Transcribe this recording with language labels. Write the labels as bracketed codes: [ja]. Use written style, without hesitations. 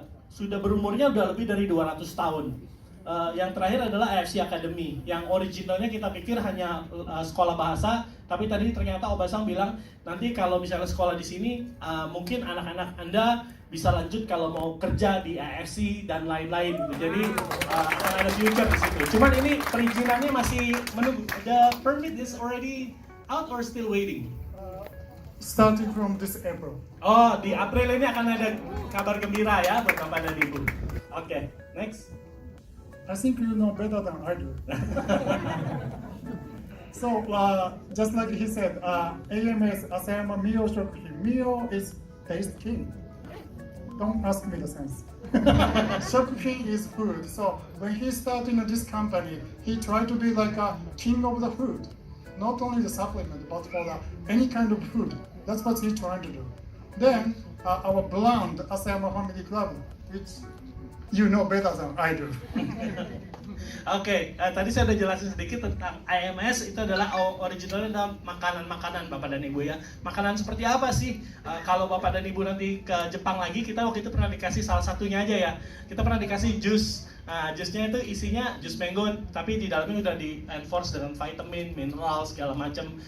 [id] Sudah berumurnya udah lebih dari 200 tahun. Yang terakhir adalah AFC Academy, yang originalnya kita pikir hanya sekolah bahasa, tapi tadi ternyata Obasang bilang nanti kalau misalnya sekolah di sini mungkin anak-anak Anda bisa lanjut kalau mau kerja di AFC dan lain-lain gitu. Jadi akan ada future di situ. Cuman ini perizinannya masih menunggu. [en] The permit is already out or still waiting? Starting from this April. [id] Oh, di April ini akan ada kabar gembira ya buat Bapak dan Ibu. [en] Oke, next. I think you know better than I do. So, just like he said, AMS Asayama Mio Shokuhin. Mio is taste king. Don't ask me the sense. Shokuhin is food. So when he started this company, he tried to be like a king of the food. Not only the supplement, but for any kind of food. That's what he's trying to do. Then our brand, Asayama Family Club, which you know better than I do. [id] Oke, tadi saya udah jelasin sedikit tentang AMS. Itu adalah originalnya adalah makanan-makanan Bapak dan Ibu ya. Makanan seperti apa sih? Kalau Bapak dan Ibu nanti ke Jepang lagi, kita waktu itu pernah dikasih salah satunya aja ya. Kita pernah dikasih jus. Nah, jusnya itu isinya jus mango, tapi di dalamnya udah di-enforce dengan vitamin, mineral, segala macam.